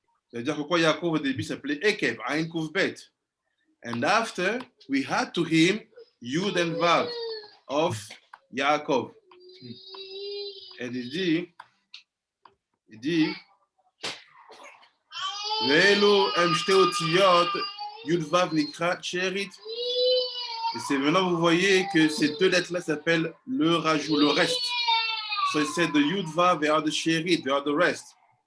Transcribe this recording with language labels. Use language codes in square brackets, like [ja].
[fr] C'est-à-dire que quoi, Yaakov au début s'appelait Ekev, Ayin Kuf Bet. [en] And after, we had to him Yud and Vav of Yaakov. [fr] Et il dit, [he] Velo em shte otiyot Yud Vav nikra She'erit. [fr] Et c'est maintenant vous voyez que ces 2 lettres-là s'appellent le rajout, le reste. [en] So c'est the Yud Vav and the She'erit, they are the rest.